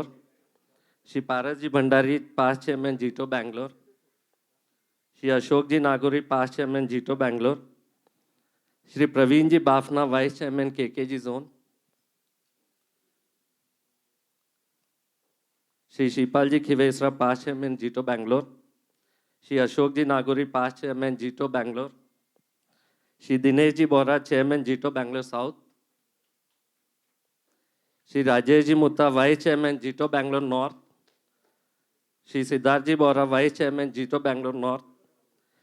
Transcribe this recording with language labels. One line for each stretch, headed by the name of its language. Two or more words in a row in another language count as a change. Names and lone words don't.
English: Shri Paras ji Bhandari, Past Chairman, JITO Bangalore. Shri Ashok ji Naguri, Past Chairman, JITO Bangalore. Shri Praveen ji Bafna, Vice Chairman, KKG Zone. Shri Shipal ji Khivesra, Past Chairman, JITO Bangalore. Shri Ashok ji Naguri, Past Chairman, JITO Bangalore. Shri Dinesh ji Bohra, Chairman, JITO Bangalore South. Shri Rajesh ji Mutta, Vice Chairman, JITO Bangalore North. Shri Siddharth ji Bohra, Vice Chairman, JITO Bangalore North.